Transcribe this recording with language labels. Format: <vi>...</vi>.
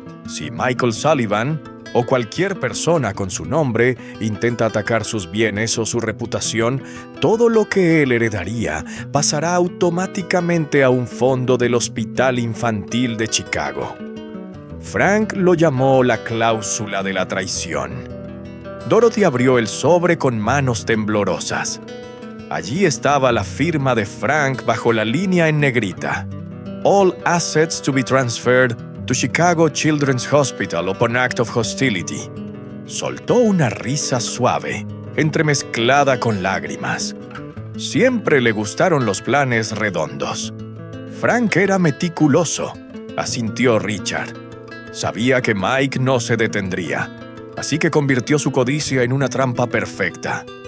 <es>Si Michael Sullivan o cualquier persona con su nombre intenta atacar sus bienes o su reputación, todo lo que él heredaría pasará automáticamente a un fondo del Hospital Infantil de Chicago». Frank lo llamó la cláusula de la traición. Dorothy abrió el sobre con manos temblorosas. Allí estaba la firma de Frank bajo la línea en negrita.</es> <en>All assets to be transferred to Chicago Children's Hospital upon act of hostility.</en> <es>Soltó una risa suave, entremezclada con lágrimas. Siempre le gustaron los planes redondos. Frank era meticuloso, asintió Richard. Sabía que Mike no se detendría, así que convirtió su codicia en una trampa perfecta.</es>